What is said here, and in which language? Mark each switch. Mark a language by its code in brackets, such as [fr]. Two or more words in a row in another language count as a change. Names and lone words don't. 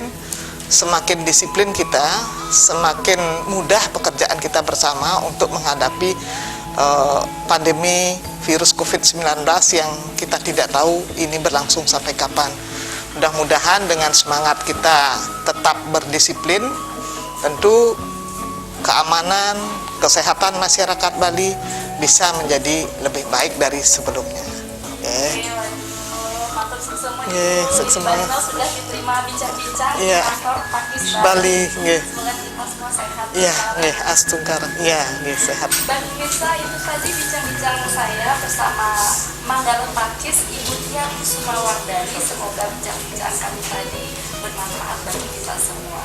[id] Semakin disiplin kita, semakin mudah pekerjaan kita bersama untuk menghadapi pandemi virus COVID-19 yang kita tidak tahu ini berlangsung sampai kapan. Mudah-mudahan dengan semangat kita tetap berdisiplin, tentu keamanan, kesehatan masyarakat Bali bisa menjadi lebih baik dari sebelumnya. [ban] Matur suksema suksema. [id] sudah diterima bincang-bincang di Iya. kantor Pakis Bali, Semoga kita semua sehat. astungkar, sehat. Bang Mirsa, itu tadi bincang-bincang saya bersama Manggala Pakis Ibu Tia Kusumawardani. Semoga bincang-bincang kami tadi bermanfaat bagi kita semua.